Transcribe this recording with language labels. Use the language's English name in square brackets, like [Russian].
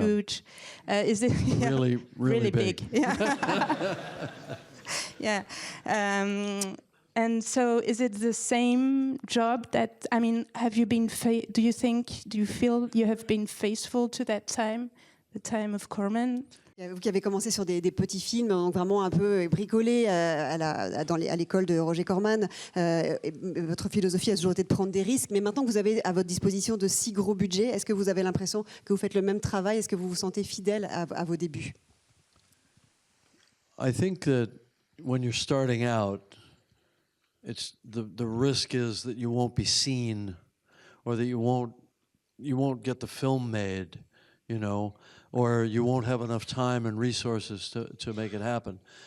[English] huge. Is it Really big. Yeah. Yeah. And so, is it the same job that, I mean, have you been, do you feel you have been faithful to that time, the time of Corman? [French] Vous qui avez commencé sur des petits films, donc vraiment un peu bricolés à l'école de Roger Corman, votre philosophie a toujours été de prendre des risques, mais maintenant que vous avez à votre disposition de si gros budgets, est-ce que vous avez l'impression que vous faites le même travail? Est-ce que vous vous sentez fidèle à vos débuts? [English] I think that when you're starting out, it's the risk is that you won't be seen, or that you won't get the film made, you know, or you won't have enough time and resources to make it happen.